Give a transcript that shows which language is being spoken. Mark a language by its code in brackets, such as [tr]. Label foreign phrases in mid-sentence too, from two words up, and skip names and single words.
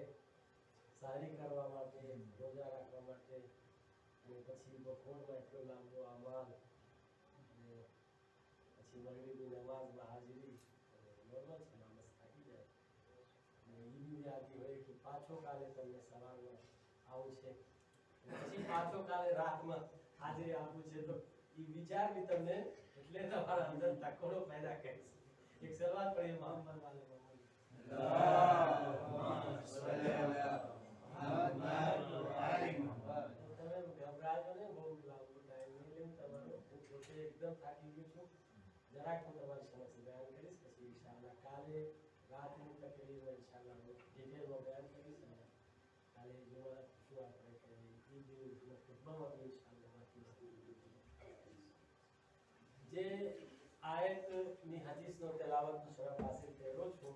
[gu] સારી કરવા માટે રોજા રાખવા માટે અને પછી બપોરમાં એટલો લાંબો અમાલ અને પછી મગરીબની નમાઝમાં હાજરી નોર્મલ છે માણસ થાકી જાય અને એ બી યાદી હોય કે પાછો કાલે તમને સવારમાં આવું છે પછી પાછો કાલે રાતમાં હાજરી આપવું છે તો એ વિચાર બી તમને એટલે તમારા અંદર તકોડો પેદા કરે છે એક શરૂઆત કરીએ [ar] محمد وآل محمد اللهم صل على محمد وآل محمد [gu] તમે ગભરાજો ને બહુ લાંબો ટાઈમ નહીં લેવું તમારો હું પોતે એકદમ થાકી ગયો છું જરાક હું તમારી સમક્ષ બયાન કરીશ પછી ઇન્શાઅલ્લાહ કાલે રાતની તકરીર ઇન્શાઅલ્લાહ હું ડિટેલમાં બયાન કરીશ અને કાલે જોવા શું આપણે કે ઈદનો ખુતબામાં બી ઇન્શાઅલ્લાહ બાકી જે આયતની હદીસનો તેલાવતનો શરફ હાસિલ કર્યો છું